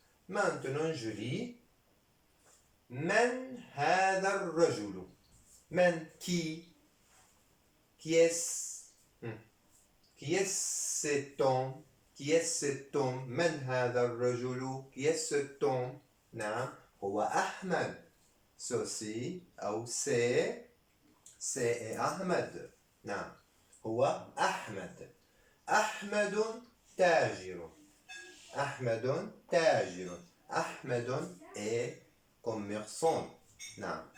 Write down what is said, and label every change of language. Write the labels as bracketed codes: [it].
[fr] Maintenant je lis [ar] من هذا الرجل. من [fr] qui est cet homme [ar] من هذا الرجل [fr] qui est cet homme [ar] نعم هو أحمد. [fr] ceci [ar] أو [fr] c'est [ar] أحمد نعم هو أحمد. أحمد تاجر أحمد [fr] est commerçant [ar] نعم.